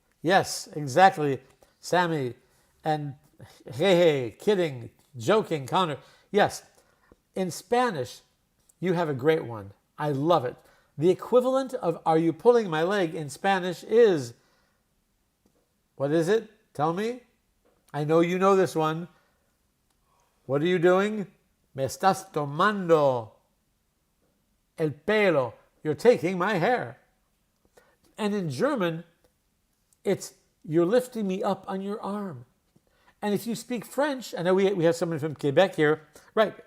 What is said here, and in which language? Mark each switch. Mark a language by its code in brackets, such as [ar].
[en] Yes, exactly, Sammy. And hey, kidding, joking, Connor. Yes, in Spanish, you have a great one. I love it. The equivalent of are you pulling my leg in Spanish is, what is it? Tell me. I know you know this one. What are you doing? [es] Me estás tomando el pelo. [en] You're taking my hair. And in German, it's you're lifting me up on your arm. And if you speak French, I know we have someone from Quebec here, right?